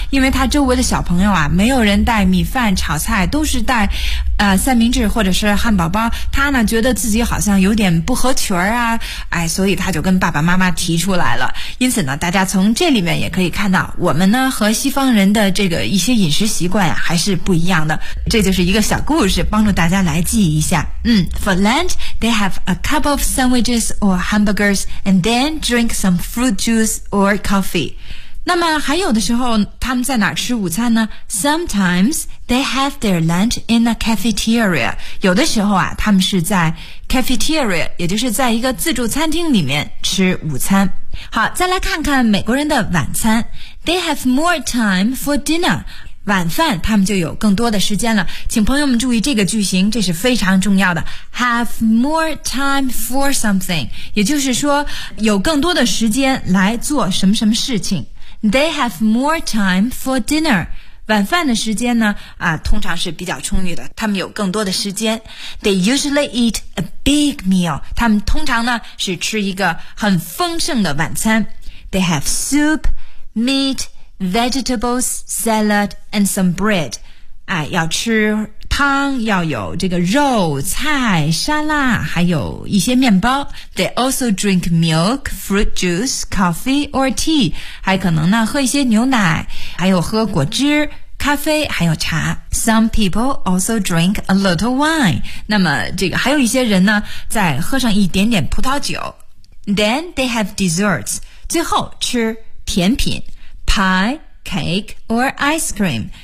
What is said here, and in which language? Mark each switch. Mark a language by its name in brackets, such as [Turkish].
[Chinese] 因为他周围的小朋友啊，没有人带米饭炒菜，都是带三明治或者是汉堡包，他呢觉得自己好像有点不合群啊，哎，所以他就跟爸爸妈妈提出来了。因此呢，大家从这里面也可以看到，我们呢和西方人的这个一些饮食习惯呀，还是不一样的。这就是一个小故事，帮助大家来记一下。 [English] For lunch, they have a couple of sandwiches or hamburgers, and then drink some fruit juice or coffee. [Chinese] 那么还有的时候，他们在哪吃午餐呢？ [English] Sometimes they have their lunch in a cafeteria. [Chinese] 有的时候啊，他们是在 cafeteria， 也就是在一个自助餐厅里面吃午餐。好，再来看看美国人的晚餐。 [English] They have more time for dinner. [Chinese] 晚饭他们就有更多的时间了。请朋友们注意这个句型，这是非常重要的。 [English] Have more time for something， [Chinese] 也就是说有更多的时间来做什么什么事情。 [English] They have more time for dinner. [Chinese] 晚饭的时间呢通常是比较充裕的，他们有更多的时间。 [English] They usually eat a big meal. [Chinese] 他们通常呢是吃一个很丰盛的晚餐。 [English] They have soup, meat, vegetables, salad, and some bread. [Chinese] 要吃汤，要有这个肉、菜、沙拉，还有一些面包。 [English] They also drink milk, fruit juice, coffee or tea. [Chinese] 还可能呢喝一些牛奶，还有喝果汁、咖啡，还有茶。 [English] Some people also drink a little wine. [Chinese] 那么这个还有一些人呢，再喝上一点点葡萄酒。 [English] Then they have desserts. [Chinese] 最后吃甜品 [English] ，pie, cake or ice cream.